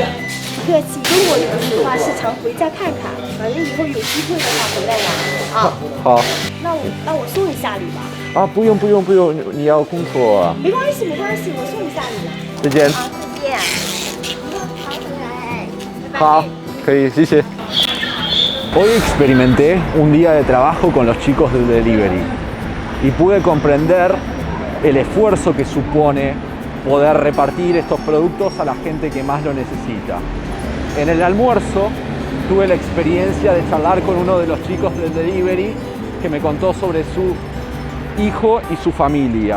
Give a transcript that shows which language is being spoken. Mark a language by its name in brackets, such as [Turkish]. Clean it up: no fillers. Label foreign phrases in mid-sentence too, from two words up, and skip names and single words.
[Chinese] 不客气，中国人的话是常回家看看，反正以后有机会的话回来玩啊。好。那我送你下礼吧。啊，不用，你要工作啊。没关系，我送你下礼了。再见。好，再见。好回来，拜拜。好，可以，谢谢。 [Spanish] Hoy experimenté un día de trabajo con los chicos del delivery y pude comprender el esfuerzo que supone poder repartir estos productos a la gente que más lo necesita. En el almuerzo tuve la experiencia de charlar con uno de los chicos del delivery que me contó sobre su hijo y su familia.